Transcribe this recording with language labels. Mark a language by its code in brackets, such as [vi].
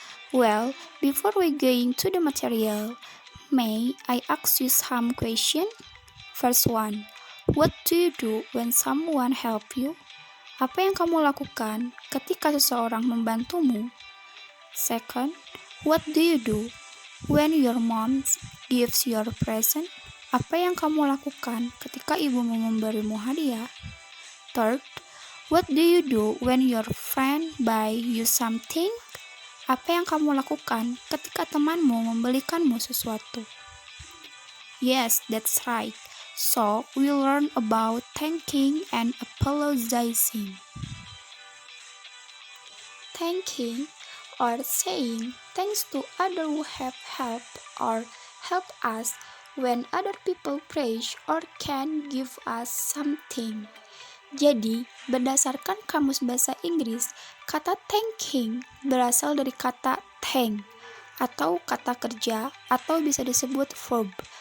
[en] Well, before we go into the material, may I ask you some question? First one, what do you do when someone help you? [id] Apa yang kamu lakukan ketika seseorang membantumu? [en] Second, what do you do when your mom gives you a present? [id] Apa yang kamu lakukan ketika ibumu memberimu hadiah? [en] Third, what do you do when your friend buy you something? [id] Apa yang kamu lakukan ketika temanmu membelikanmu sesuatu? [en] Yes, that's right. So, we'll learn about thanking and apologizing. Thanking or saying thanks to others who have helped or help us when other people praise or can give us something. [id] Jadi, berdasarkan kamus bahasa Inggris, kata thanking berasal dari kata thank atau kata kerja atau bisa disebut verb.